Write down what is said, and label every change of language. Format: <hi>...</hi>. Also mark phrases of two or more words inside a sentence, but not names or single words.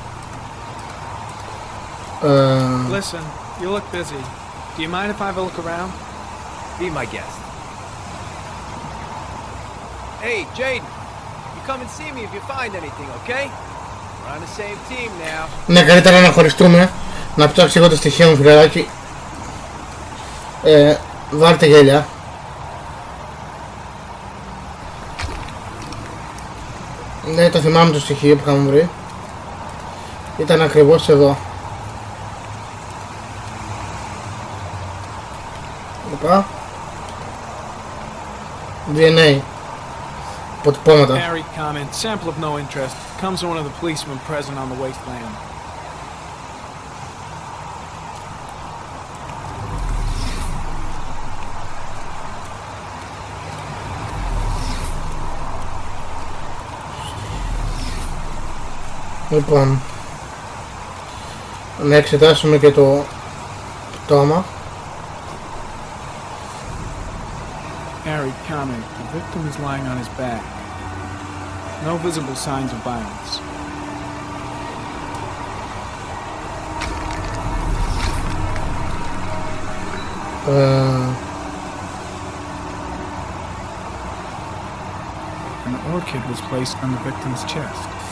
<en>Listen, you look busy. Do you mind if I have a look around? Be my guest. Hey, Jaden. You come and see me if you find anything, okay? We're on the same team now.</en> <el>Ναι, καλύτερα να χωριστούμε. Να ψάξει εγώ τα στοιχεία μου, φιλαράκι. Βάλτε γέλια. Ναι, το θυμάμαι το στοιχείο που είχαμε βρει. Ήταν ακριβώς εδώ. Οπα. DNA. Αποτυπώματα.</el> <en>Harry comment. Sample of no interest. Comes from one of the policemen present on the wasteland.</en> <el>Λοιπόν, να εξετάσουμε και το πτώμα.</el> <en>Harry comment. The victim is lying on his back. No visible signs of violence. An orchid was placed on the victim's chest.</en>